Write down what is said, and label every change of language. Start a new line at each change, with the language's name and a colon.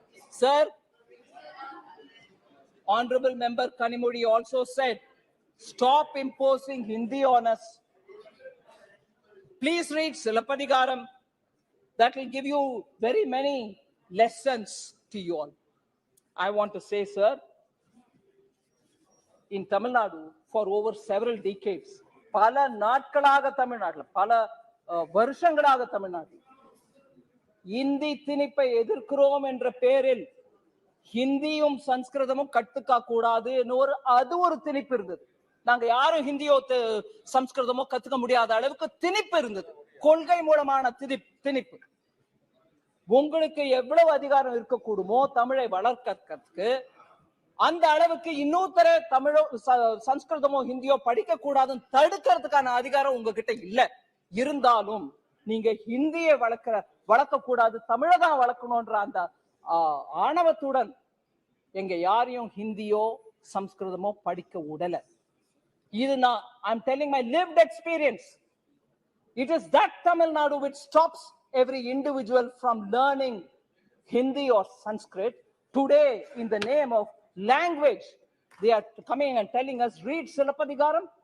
English: Sir, Honorable Member Kanimudi also said, stop imposing Hindi on us. Please read Silappadigaram. That will give you very many lessons to you all. I want to say, sir, in Tamil Nadu, for over several decades,
Tamil: பல நாட்களாக தமிழ்நாட்டில் பல வருஷங்களாக தமிழ்நாட்டில் இந்தி திணிப்பை எதிர்க்கிறோம் என்ற பெயரில் ஹிந்தியும் சம்ஸ்கிருதமும் கட்டுக்கா கூடாது அது ஒரு திணிப்பு இருந்தது. நாங்க யாரும் ஹிந்தியோ சம்ஸ்கிருதமோ கத்துக்க முடியாத அளவுக்கு திணிப்பு இருந்தது. கொள்கை மூலமான திணிப்பு. உங்களுக்கு எவ்வளவு அதிகாரம் இருக்கக்கூடுமோ தமிழை வளர்க்கறதுக்கு அந்த அளவுக்கு இன்னொருத்தர தமிழோ சம்ஸ்கிருதமோ ஹிந்தியோ படிக்க கூடாதுன்னு தடுக்கிறதுக்கான அதிகாரம் உங்ககிட்ட இல்ல. இருந்தாலும் நீங்க ஹிந்தியை வளர்க்க கூடாது, தமிழை தான் வளர்க்கணும்ன்ற அந்த ஆணவத்துடன் எங்க யாரையும் ஹிந்தியோ சம்ஸ்கிருதமோ படிக்க விடல. இது நான்
English: I'm telling my lived experience. It is that Tamil Nadu which stops every individual from learning Hindi or Sanskrit. Today, in the name of language, they are coming and telling us, read Silappadigaram.